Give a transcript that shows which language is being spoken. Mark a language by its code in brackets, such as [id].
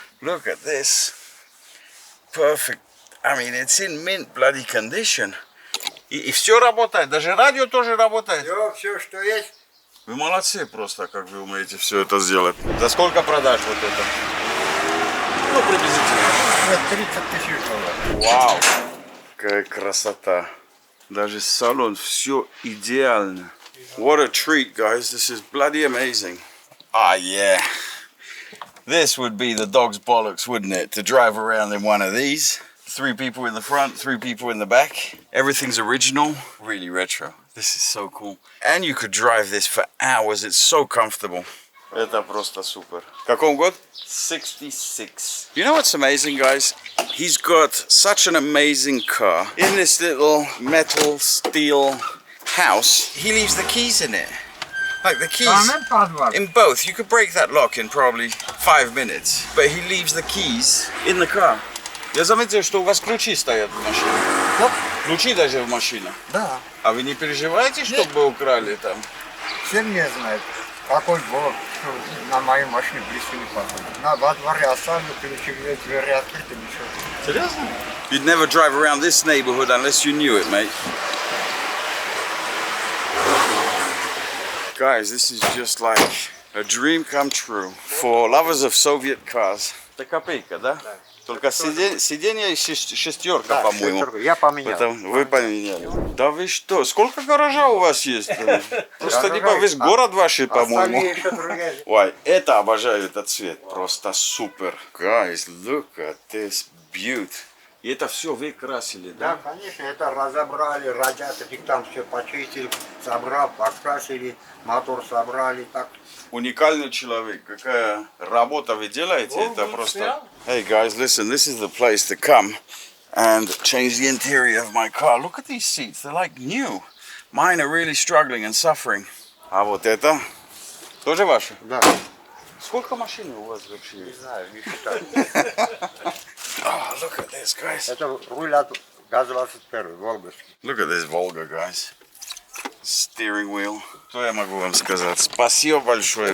[en] Look at this. Perfect. I mean, it's in mint bloody condition. [ru] И все работает, даже радио тоже работает. Все, что есть. Вы молодцы просто, как вы умеете все это сделать. За сколько продаж вот это? Ну, приблизительно. 30 000 $. Вау! Какая красота. Даже салон, все идеально. [en] What a treat, guys. This is bloody amazing. Ah, yeah. This would be the dog's bollocks, wouldn't it? To drive around in one of these. 3 people in the front, 3 people in the back. Everything's original, really retro. This is so cool. And you could drive this for hours. It's so comfortable. [ru] Это просто супер. Какой год? 66. [en] You know what's amazing, guys? He's got such an amazing car. In this little metal steel house, he leaves the keys in it. Like the keys in both. You could break that lock in probably 5 minutes. But he leaves the keys in the car. [ru] Я заметил, что у вас ключи стоят в машине. Да. Ключи даже в машине. Да. А вы не переживаете, чтобы украли там? Все не знают, какой город, что на моей машине близко не подходит. Во дворе оставлю, ключи, двери открыты, ничего. Серьезно? [en] You'd never drive around this neighborhood unless you knew it, mate. Guys, this is just like a dream come true for lovers of Soviet cars. [ru] Это копейка, да? Да. Только сиденье шестерка, по-моему. Я поменял. Вы поменяли. Да вы что? Сколько гаража у вас есть? Просто типа весь город ваш, по-моему. Ой, это обожаю, этот цвет. Просто супер. [en] Guys, look at this beauty. [ru] И это все вы красили, да? Да, конечно, это разобрали, радиаторик там все почистили, собрали, покрасили, мотор собрали, так. Уникальный человек. Какая работа вы делаете? Это просто... [en] Hey guys, listen, this is the place to come and change the interior of my car. Look at these seats, they're like new. Mine are really struggling and suffering. [ru] А вот это тоже ваше? Да. Сколько машин у вас вообще? Не знаю, не считаю. [en] Oh, look at this, guys. [ru] Это руль от ГАЗ-21, Волгаский. [en] Look at this Volga, guys. Steering wheel. [ru] Что я могу вам сказать? Спасибо большое.